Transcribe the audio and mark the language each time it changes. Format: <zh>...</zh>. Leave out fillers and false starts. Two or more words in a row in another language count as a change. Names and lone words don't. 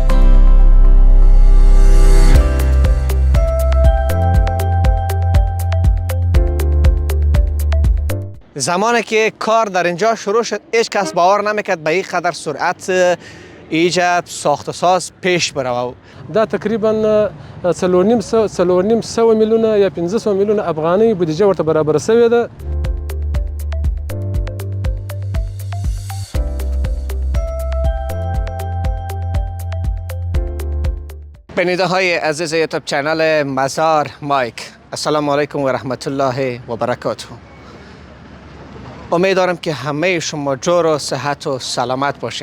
<fa>زمانی که کار در اینجا شروع شد هیچ کس باور نمیکرد به این قدر سرعت ایجاد ساخت و ساز پیش بره.</fa> <ps>دا تقریبا 4.5 میلیونه یا 500 میلیونه افغاني بودجه ورته برابر شوې ده.</ps> <fa>بیننده های عزیز یوتیوب چنل مزار مایک، السلام علیکم و رحمت الله و برکاته. امیدوارم که همه شما جور و صحت و سلامت باشین.</fa>